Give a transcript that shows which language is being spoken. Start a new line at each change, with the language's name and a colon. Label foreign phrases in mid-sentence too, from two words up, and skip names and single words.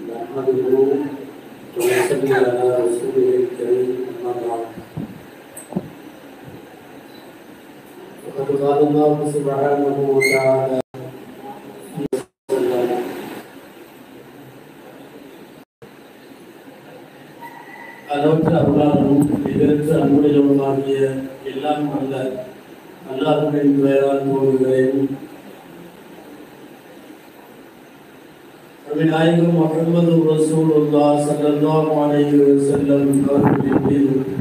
Arabic: نحمده ونصلي على رسوله الكريم أما بعد فقد قال الله سبحانه وتعالى
Tamil: அளவற்ற அருளாளரும் நிகரற்ற அன்புடையவருமாகிய எல்லாம் வல்ல அல்லாஹ்வின் பெயரால் துவங்குகிறேன். நாயகம் முஹம்மது ரசூலுல்லாஹ்
Arabic: صلى الله عليه وسلم
Tamil: அவர்களின் மீது